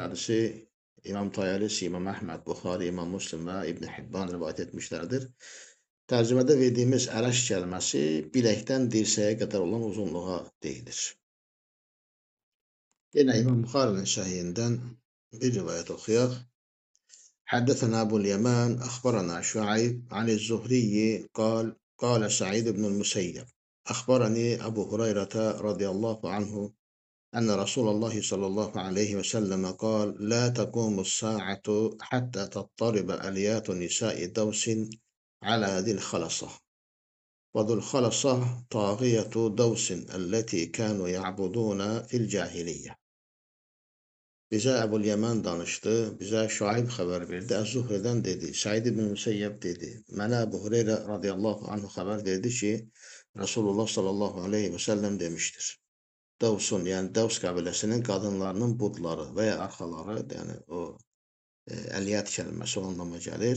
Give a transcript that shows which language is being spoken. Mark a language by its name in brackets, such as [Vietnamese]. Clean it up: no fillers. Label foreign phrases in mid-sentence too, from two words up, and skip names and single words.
[Azerbaijani] Hədisi İmam Tayalisi, İmam Əhməd, Buxari, İmam Müslim və İbn Hibban rivayət etmişlərdir. Tərcümədə verdiyimiz ərəş kəlməsi biləkdən dirsəyə qədər olan uzunluğa deyilir. Yenə İmam Buxarinin səhihindən bir rivayət oxuyaq. [Arabic] حدثنا أبو اليمان أخبرنا شعيب عن الزهري قال سعيد بن المسيب أخبرني أبو هريرة رضي الله عنه أن رسول الله صلى الله عليه وسلم قال لا تقوم الساعة حتى تضطرب أليات نساء دوس على ذي الخلصة وذو الخلصة طاغية دوس التي كانوا يعبدون في الجاهلية. [Azerbaijani] Bizə Əbul Yəmən danışdı, bizə Şuayb xəbər verdi, Əz-Zuhridən dedi, Səid ibn Müseyyəb dedi, mənə Əbu Hüreyrə [Arabic] رضي الله عنه [Azerbaijani] xəbər verdi ki, Rasulullah [Arabic] صلى الله عليه وسلم [Azerbaijani] demişdir. Davsun, yəni Davs qəbiləsinin qadınlarının budları və ya arxaları, yəni o əliyyət kəlməsi o anlama gəlir.